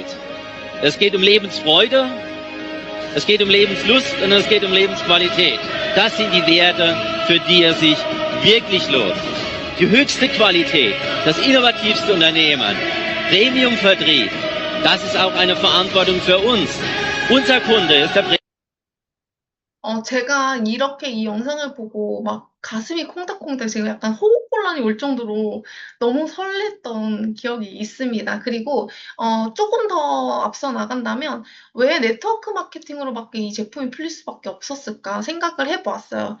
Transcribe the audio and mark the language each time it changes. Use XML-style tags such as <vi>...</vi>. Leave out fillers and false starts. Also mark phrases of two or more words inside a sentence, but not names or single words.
<de>Es geht um Lebensfreude, es geht um Lebenslust und es geht um Lebensqualität. Das sind die Werte, für die es sich wirklich lohnt. Die höchste Qualität, das innovativste Unternehmen, Premiumvertrieb, das ist auch eine Verantwortung für uns. Unser Kunde ist der</de> <ko>제가 이렇게 이 영상을 보고 막 가슴이 콩닥콩닥 지금 약간 호흡곤란이 올 정도로 너무 설렜던 기억이 있습니다. 그리고 조금 더 앞서 나간다면 왜 네트워크 마케팅으로밖에 이 제품이 풀릴 수밖에 없었을까 생각을 해보았어요.</ko>